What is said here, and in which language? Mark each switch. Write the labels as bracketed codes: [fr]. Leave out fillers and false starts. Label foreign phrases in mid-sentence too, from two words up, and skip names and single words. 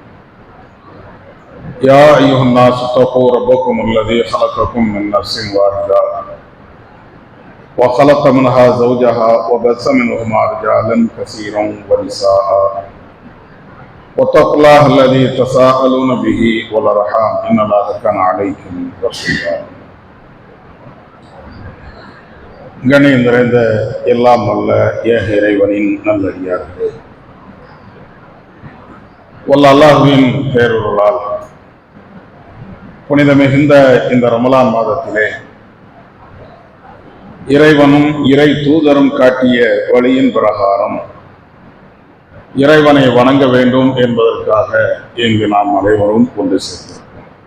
[ar] يا أيها الناس اتقوا ربكم الذي خلقكم من نفس واحدة وخلق منها زوجها وبث منهما رجالا كثيرا ونساء واتقوا الله الذي تساءلون به والأرحام إن الله كان عليكم رقيبا. [ta] கண்ணியம் நிறைந்த எல்லாம் வல்ல ஏக இறைவனின் நல்லடியார்களே, வல்ல அல்லாஹ்வின் பேரருளால் புனித மிகுந்த இந்த ரமலான் மாதத்திலே இறைவனும் இறை தூதரும் காட்டிய வழியின் பிரகாரம் இறைவனை வணங்க வேண்டும் என்பதற்காக இங்கு நாம் அனைவரும் கொண்டு சேர்ந்திருக்கிறோம்.